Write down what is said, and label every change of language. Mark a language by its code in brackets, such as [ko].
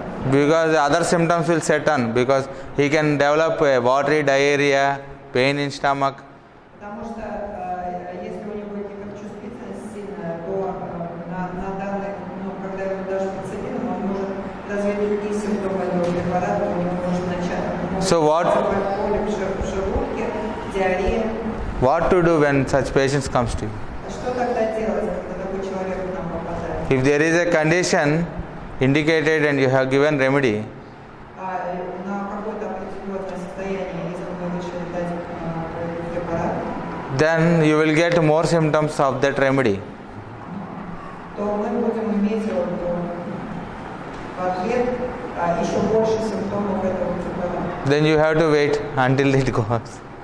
[en] Because other symptoms will set on, because he can develop a watery diarrhea, pain in stomach. [ru] Потому что если у него гиперчувствительность сильная, то на данный, когда ему даже бациллин, он может развить другие симптомы этого препарата, он может начать. [en] So what? [ru] Боли в желудке, диарея. [en] What to do when such patients comes to you? [ru] А что тогда делать, когда такой человек к нам попадает? [en] If there is a condition indicated and you have given remedy, [ru] На какое-то определенное состояние, если мы решили дать препарат, [en] then you will get more symptoms of that remedy. [ru] то мы будем иметь в ответ еще больше симптомов этого препарата. [en] Then you have to wait until it goes.